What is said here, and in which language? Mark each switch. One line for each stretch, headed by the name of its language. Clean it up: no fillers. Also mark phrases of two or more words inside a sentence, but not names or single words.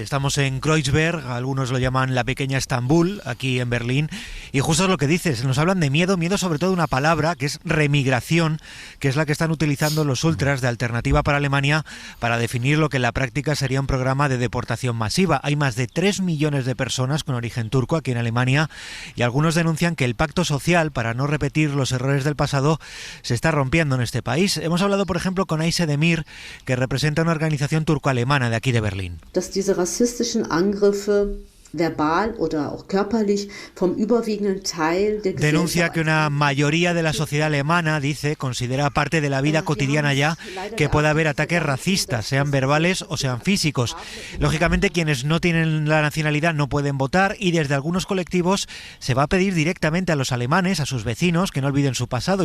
Spanish: Estamos en Kreuzberg, algunos lo llaman la pequeña Estambul, aquí en Berlín, y justo es lo que dices, nos hablan de miedo sobre todo de una palabra que es remigración, que es la que están utilizando los ultras de Alternativa para Alemania para definir lo que en la práctica sería un programa de deportación masiva. Hay más de 3 millones de personas con origen turco aquí en Alemania y algunos denuncian que el pacto social para no repetir los errores del pasado se está rompiendo en este país. Hemos hablado, por ejemplo, con Ayse Demir, que representa una organización turco-alemana de aquí de Berlín.
German: Dass diese rassistischen Angriffe verbal oder auch körperlich vom überwiegenden Teil der
Spanish: Denuncia que una mayoría de la sociedad alemana, dice, considera parte de la vida cotidiana ya que pueda haber ataques racistas, sean verbales o sean físicos. Lógicamente, quienes no tienen la nacionalidad no pueden votar y desde algunos colectivos se va a pedir directamente a los alemanes, a sus vecinos, que no olviden su pasado.